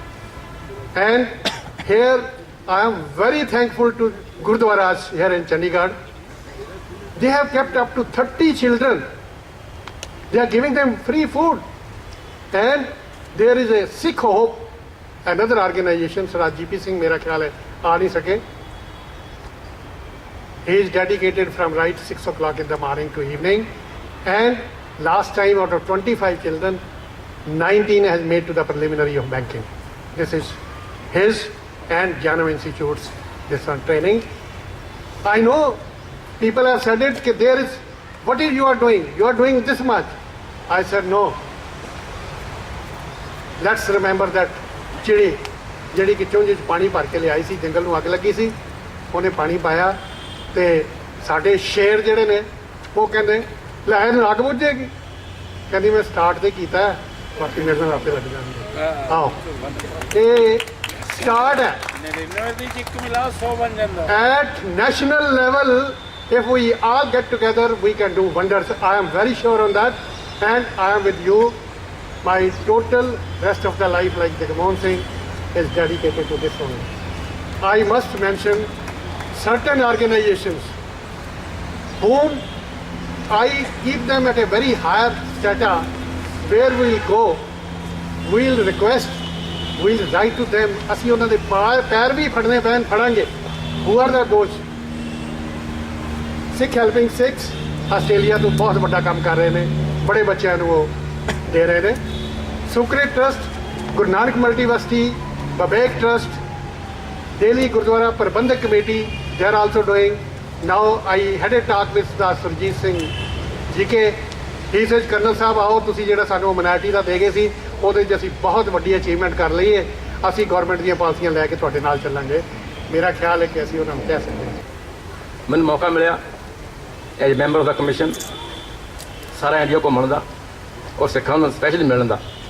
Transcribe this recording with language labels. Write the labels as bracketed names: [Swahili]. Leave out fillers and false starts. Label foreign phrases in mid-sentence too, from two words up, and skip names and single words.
[English] And here I am very thankful to Gurdwaras here in Chandigarh. They have kept up to 30 children. They are giving them free food. And there is a Sikh Hope, another organization, Sir GP Singh [Hindi] मेरा ख्याल है आ नहीं सके. [English] He is dedicated from right 6 o'clock in the morning to evening. And last time out of 25 children, 19 has made to the preliminary of banking. This is his and Janam Institute's this one training. I know people have said it, that there is, what is you are doing? You are doing this much. I said no. Let's remember that [Punjabi] ਚਿੜੀ ਜਿਹੜੀ ਕਿ ਚੁੰਝ 'ਚ ਪਾਣੀ ਭਰ ਕੇ ਲਿਆਈ ਸੀ, ਜੰਗਲ ਨੂੰ ਅੱਗ ਲੱਗੀ ਸੀ, ਉਹਨੇ ਪਾਣੀ ਪਾਇਆ ਤੇ ਸਾਡੇ ਸ਼ੇਰ ਜਿਹੜੇ ਨੇ ਉਹ ਕਹਿੰਦੇ ਲੈ ਇਹਨੂੰ ਅੱਗ ਬੁੱਝ ਜਾਏਗੀ. ਕਹਿੰਦੀ ਮੈਂ ਸਟਾਰਟ ਤੇ ਕੀਤਾ, ਬਾਕੀ ਮੇਰੇ ਨਾਲ ਆਪੇ ਲੱਗ ਜਾਣਗੇ. ਆਓ ਇਹ ਸਟਾਰਟ ਹੈ. [English] At national level, if we all get together, we can do wonders. I am very sure on that, and I am with you. My total rest of the life, like Jagmohan Singh, is dedicated to this one. I must mention certain organizations whom I keep them at a very higher strata. Where we will go, we will request, we will write to them. [Punjabi] ਅਸੀਂ ਉਹਨਾਂ ਦੇ ਪੈਰ ਵੀ ਫੜਨੇ ਪੈਣ ਫੜਾਂਗੇ. [English] Who are those? [Punjabi] Sikh Helping Sikhs ਆਸਟ੍ਰੇਲੀਆ ਤੋਂ ਬਹੁਤ ਵੱਡਾ ਕੰਮ ਕਰ ਰਹੇ ਨੇ, ਬੜੇ ਬੱਚਿਆਂ ਨੂੰ ਉਹ ਦੇ ਰਹੇ ਨੇ. [English] ਸੁਕ੍ਰਿਤ ਟਰਸਟ, ਗੁਰੂ ਨਾਨਕ ਮਲਟੀਵਰਸਿਟੀ, ਬਬੇਕ ਟਰਸਟ, Delhi Gurdwara Prabandhak Committee, they are also doing. Now I had a talk with the Surjit Singh GK. he says [Punjabi] ਕਰਨਲ ਸਾਹਿਬ ਆਓ ਤੁਸੀਂ ਜਿਹੜਾ ਸਾਨੂੰ ਮਿਨਾਰਟੀ ਦਾ ਦੇ ਗਏ ਸੀ ਉਹਦੇ 'ਚ ਅਸੀਂ ਬਹੁਤ ਵੱਡੀ ਅਚੀਵਮੈਂਟ ਕਰ ਲਈ ਹੈ। ਅਸੀਂ ਗਵਰਨਮੈਂਟ ਦੀਆਂ ਪਾਲਿਸੀਆਂ ਲੈ ਕੇ ਤੁਹਾਡੇ ਨਾਲ ਚੱਲਾਂਗੇ। ਮੇਰਾ ਖਿਆਲ ਹੈ ਕਿ ਅਸੀਂ ਉਹਨਾਂ ਨੂੰ ਕਹਿ ਸਕਦੇ ਹਾਂ। ਮੈਨੂੰ ਮੌਕਾ ਮਿਲਿਆ [English] as member of the commission [Punjabi] ਸਾਰਾ ਇੰਡੀਆ ਘੁੰਮਣ ਦਾ ਔਰ ਸਿੱਖਾਂ ਨੂੰ ਸਪੈਸ਼ਲੀ ਮਿਲਣ ਦਾ।